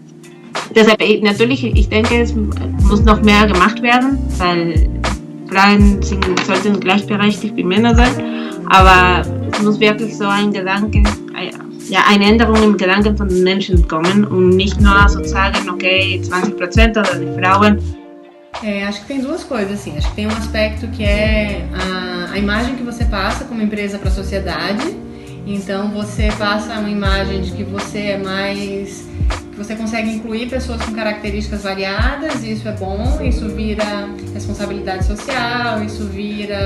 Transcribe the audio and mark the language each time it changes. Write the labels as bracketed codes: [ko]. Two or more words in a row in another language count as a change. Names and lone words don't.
[de] Deshalb natürlich, ich denke, es muss noch mehr gemacht werden, weil Frauen sollten gleichberechtigt wie Männer sein, aber es muss wirklich so ein Gedanke, eine Änderung im Gedanken von den Menschen kommen und nicht nur sozusagen, ok, 20% das de Frauen. [pt] Acho que tem duas coisas, assim. Acho que tem um aspecto que é a imagem que você passa como empresa para a sociedade. Então, você passa uma imagem de que você é mais... que você consegue incluir pessoas com características variadas, e isso é bom, isso vira responsabilidade social, isso vira...